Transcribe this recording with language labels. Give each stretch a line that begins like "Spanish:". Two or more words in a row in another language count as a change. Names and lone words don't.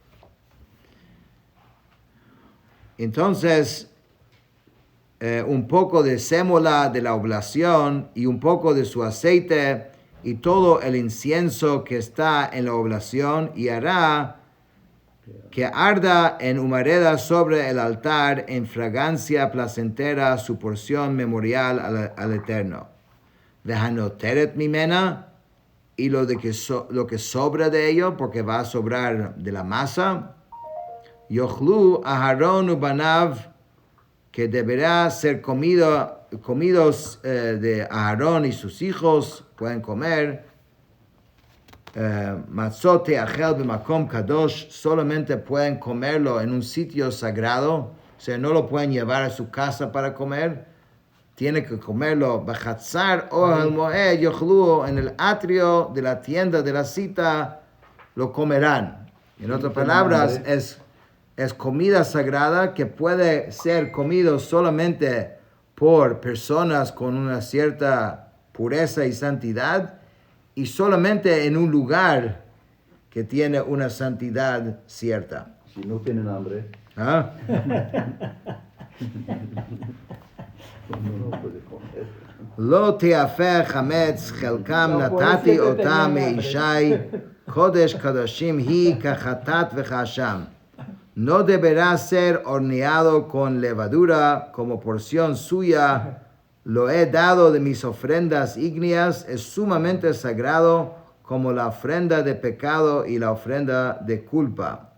Spanish: Entonces, un poco de sémola de la oblación y un poco de su aceite y todo el incienso que está en la oblación, y hará que arda en humareda sobre el altar en fragancia placentera su porción memorial al Eterno.
Hebrew: והנותרת ממנה,
Spanish: y lo que sobra de ello, porque va a sobrar de la masa,
Hebrew: יאכלו אהרן ובניו,
Spanish: que deberá ser comidos de Aarón y sus hijos, pueden comer.
Hebrew: מצות תאכל במקום קדוש,
Spanish: solamente pueden comerlo en un sitio sagrado, o sea, no lo pueden llevar a su casa para comer. Tiene que comerlo
Hebrew: בחצר אהל מועד יאכלוה,
Spanish: en el atrio de la tienda de la cita lo comerán. En otras palabras, es comida sagrada que puede ser comido solamente por personas con una cierta pureza y santidad, y solamente en un lugar que tiene una santidad cierta. Si no tienen hambre, ¿Ah? no puede comer.
Hebrew: לא תאפה חמץ חלקם נתתי אתה מאשי קדש קדשים הוא כחטאת וכאשם.
Spanish: No deberá ser horneado con levadura, como porción suya lo he dado de mis ofrendas ígneas, es sumamente sagrado como la ofrenda de pecado y la ofrenda de culpa.